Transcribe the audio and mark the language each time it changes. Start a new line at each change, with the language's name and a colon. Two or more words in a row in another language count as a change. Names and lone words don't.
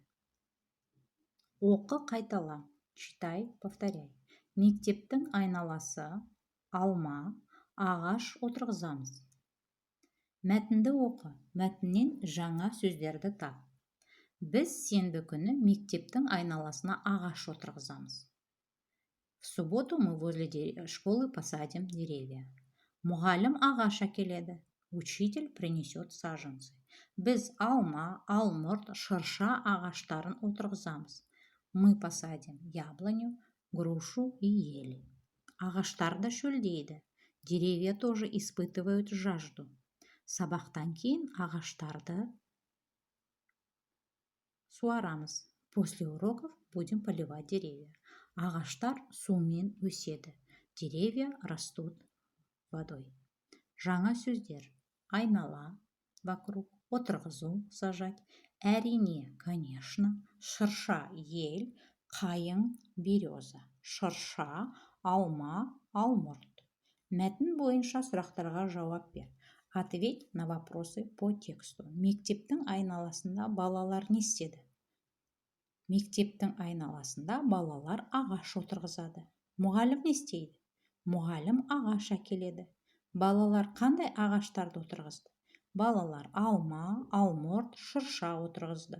Kazakh: Оқы, қайтала.
Russian: Читай, повторяй.
Kazakh: Мектептің айналасы алма, ағаш отырғызамыз. Мәтінді оқы. Мәтіннен жаңа сөздерді тап. Біз сенбі күні мектептің айналасына ағаш отырғызамыз.
Russian: В субботу мы возле школы посадим деревья.
Kazakh: Мұғалім ағаш әкеледі.
Russian: Учитель принесет саженцы.
Kazakh: Біз алма, алмұрт, шырша ағаштарын отырғызамыз.
Russian: Мы посадим яблоню, грушу и ели.
Kazakh: Ағаштар да шөлдейді.
Russian: Деревья тоже испытывают жажду.
Kazakh: Сабақтан кейін ағаштарды суарамыз.
Russian: После уроков будем поливать деревья.
Kazakh: Ағаштар сумен өседі.
Russian: Деревья растут водой.
Kazakh: Жаңа сөздер. Айнала, вокруг, отырғызу, сажать. Әрине, конечно, шырша, ель, қайың, береза. Шырша, алма, алмұрт. Мәтін бойынша сұрақтарға жауап бер.
Russian: Ответь на вопросы по тексту.
Kazakh: Мектептің айналасында балалар не істеді? Мектептің айналасында балалар ағаш отырғызады. Мұғалім не істейді? Мұғалім ағаш әкеледі. Балалар қандай ағаштарды отырғызды? Балалар алма, алмұрт, шырша отырғызды.